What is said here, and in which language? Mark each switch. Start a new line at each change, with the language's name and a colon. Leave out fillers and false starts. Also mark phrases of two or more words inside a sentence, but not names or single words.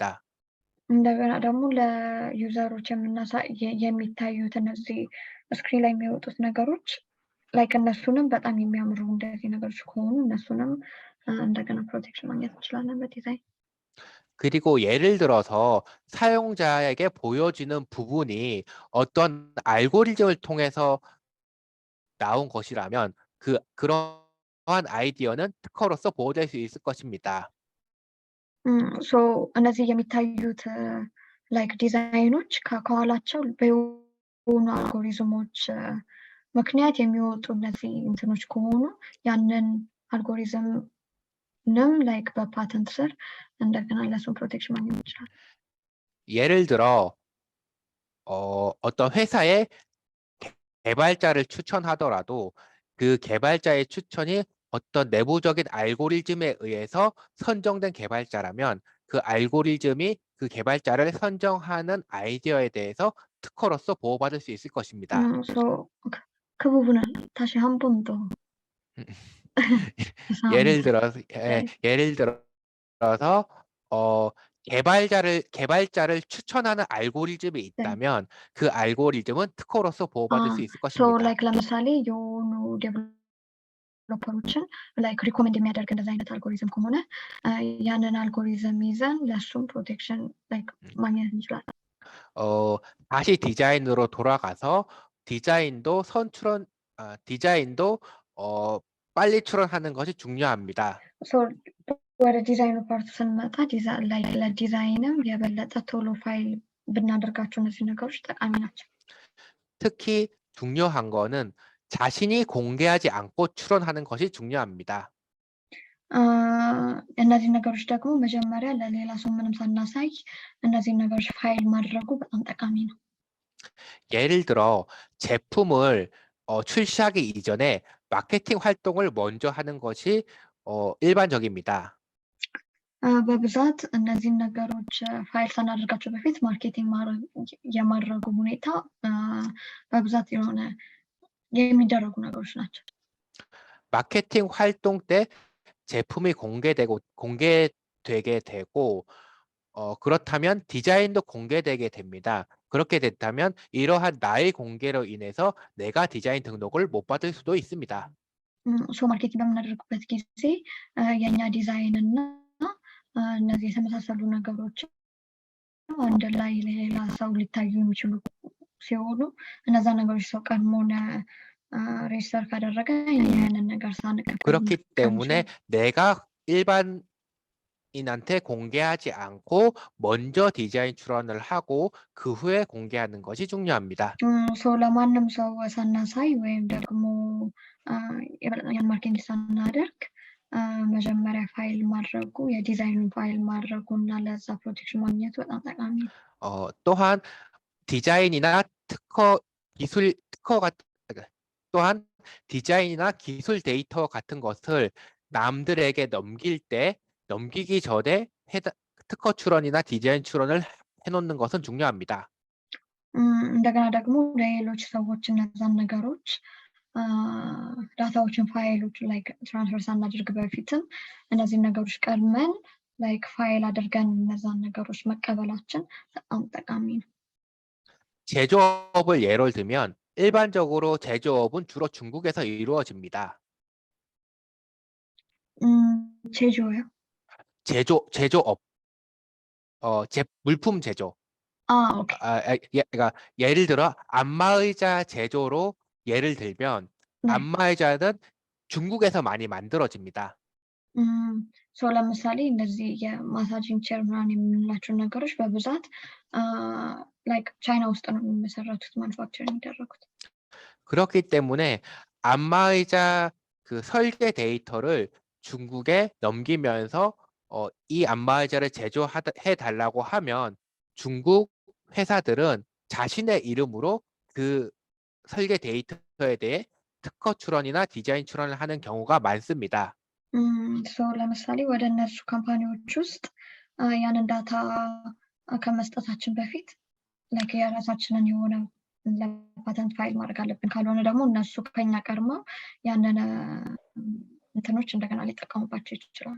Amharic: እንደገና ደግሞ ለዩዘሮች የሚታዩት እነዚህ ስክሪን ላይ የሚወጡት ነገሮች ላይክ እነሱንም በጣም የሚያምሩ እንደዚህ ነገሮች ከሆኑ እነሱንም እንደገና ፕሮቴክሽን ማግኘት እንችላለን በዲዛይን።
Korean: 그리고 예를 들어서 사용자에게 보여지는 부분이 어떤 알고리즘을 통해서 나온 것이라면 그러한 아이디어는 특허로서 보호될 수 있을 것입니다.
Amharic: ሶ እነዚህ የሚታዩት ላይክ ዲዛይኖች ከኋላቸው በሆኑ አልጎሪዝሞች ምክንያት የሚወጡ እነዚህ እንትኖች ከሆኑ ያንን አልጎሪዝምንም ላይክ በፓተንት ስር እንደገና ለሱን ፕሮቴክሽን ማግኘት ይችላል።
Korean: 예를 들어 어떤 회사의 개발자를 추천하더라도 그 개발자의 추천이 어떤 내부적인 알고리즘에 의해서 선정된 개발자라면 그 알고리즘이 그 개발자를 선정하는 아이디어에 대해서 특허로서 보호받을 수 있을 것입니다. ሶ 그 부분은 다시 한 번 더 예를 죄송합니다. 들어서 네. 예를 들어서 개발자를 추천하는 알고리즘이 네. 있다면 그 알고리즘은 특허로서 보호받을 수 있을 ሶ 것입니다.
Amharic: ላይክ ለምሳሌ የሆኑ ዴቨሎፐሮችን
English: like recommend
Amharic: የሚያደርግ እንደዚህ አይነት አልጎሪዝም ከሆነ ያንን አልጎሪዝም ይዘን ለሱም ፕሮቴክሽን ላይክ ማግኘት እንችላለን።
Korean: 다시 디자인으로 돌아가서 디자인도 빨리 출원하는 것이 중요합니다.
Amharic: ሶ ወደ ዲዛይኑ ፓርቱ ስንመጣ ላይክ ለዲዛይንም የበለጠ ቶሎ ፋይል ብናደርጋቸው እነዚህ ነገሮች ጠቃሚ ናቸው።
Korean: 특히 중요한 거는 자신이 공개하지 않고 출원하는 것이 중요합니다.
Amharic: እነዚህ ነገሮች ደግሞ መጀመሪያ ለሌላ ሰው ምንም ሳናሳይ እነዚህን ነገሮች ፋይል ማድረጉ በጣም ጠቃሚ ነው።
Korean: 예를 들어 제품을 출시하기 이전에 마케팅 활동을 먼저 하는 것이 일반적입니다.
Amharic: በብዛት እነዚህን ነገሮች ፋይል ሳናደርጋቸው በፊት ማርኬቲንግ የማድረጉ ሁኔታ በብዛት የሆነ የሚደረጉ ነገሮች ናቸው።
Korean: 마케팅 활동 때 제품이 공개되게 되고 그렇다면 디자인도 공개되게 됩니다. 그렇게 됐다면 이러한 나의 공개로 인해서 내가 디자인 등록을 못 받을 수도 있습니다.
Amharic: ሶ ማርኬቲንግ በምናደርግበት ጊዜ የእኛ ዲዛይን እና እነዚህ የተመሳሰሉ ነገሮች አንድ ላይ ለሌላ ሰው ሊታዩ የሚችሉ ሲሆኑ እነዛ ነገሮች ሰው ቀድሞን ሬጅስተር ካደረገ ያንን ነገር ሳንቀበል
Korean: 그렇기 때문에 내가 일반인한테 공개하지 않고 먼저 디자인 출원을 하고 그 후에 공개하는 것이 중요합니다.
Amharic: ሶ ለማንም ሰው ሳናሳይ ወይም ደግሞ ያን ማርኬቲንግ ሳናደርግ መጀመሪያ ፋይል ማድረጉ የዲዛይኑን ፋይል ማድረጉ እና ለዛ ፕሮቴክሽን ማግኘቱ በጣም ጠቃሚ ነው።
Korean: 또한 디자인이나 또한 디자인이나 기술 데이터 같은 것을 남들에게 넘기기 전에 특허 출원이나 디자인 출원을 해놓는 것은 중요합니다.
Amharic: እንደገና ደግሞ ለሌሎች ሰዎች እነዛን ነገሮች ዳታዎችን ፋይሎች
English: like transfer
Amharic: ሳናደርግ በፊትም እነዚህን ነገሮች ቀድመን
English: like file
Amharic: አድርገን እነዛን ነገሮች መቀበላችን በጣም ጠቃሚ ነው።
Korean: 제조업을 예를 들면 일반적으로 제조업은 주로 중국에서 이루어집니다. 제조요? 제조업, 물품 제조. 오케이. 그러니까 예를 들어 안마의자 제조로 예를 들면 네. 안마의자는 중국에서 많이 만들어집니다.
Amharic: ለምሳሌ እነዚህ
English: massaging chair
Amharic: ምናምን የምንላቸው ነገሮች በብዛት ላይክ ቻይና ውስጥ ነው የሚመሰረቱት ማኑፋክቸር የሚደረጉት።
Korean: 그렇기 때문에 안마의자 그 설계 데이터를 중국에 넘기면서 이 안마의자를 제조해 달라고 하면 중국 회사들은 자신의 이름으로 그 설계 데이터에 대해 특허 출원이나 디자인 출원을 하는 경우가 많습니다.
Amharic: ለምሳሌ ወደ እነሱ ካምፓኒዎች ውስጥ ያንን ዳታ ከመስጠታችን በፊት ላይክ የራሳችንን የሆነ ለፓተንት ፋይል ማድረግ አለብን። ካልሆነ ደግሞ እነሱ ከኛ ቀድመው ያንን እንትኖች እንደገና ሊጠቀሙባቸው ይችላሉ።